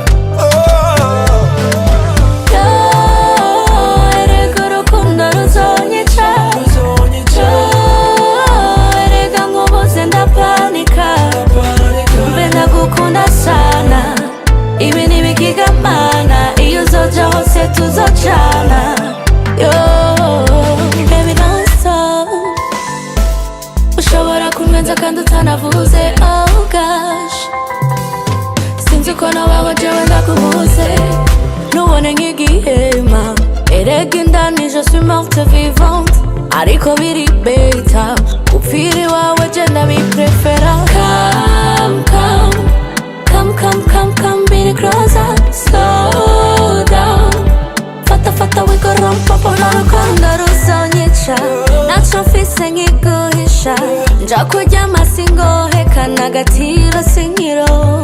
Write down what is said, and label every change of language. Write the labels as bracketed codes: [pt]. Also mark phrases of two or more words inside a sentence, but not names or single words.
[rn] Erega urukundo ruzonyica, erega nkubuze ndapanika. Mbe ndagukunda sana, ibi ntibikigamana. Iyo uzoja hose tuzocana. [en] Baby don't stop. [rn] Ushobora kunwenza kandi utanavuze. Oh gosh, sinzi ko nabaho jewe ndakubuze. Nubone nk'igihema, erega indani [fr] je suis morte vivante. [rn] Ariko biri beta, upfira iwawe je ndabiprefera. [en] Come, baby, closer, slow down. [rn] Fata, [en] we go [es] rompa por la [rn] rukundo ruzonyica naco mfise nkiguhisha. Njakuryama singoheka n'agaciro sinkironka.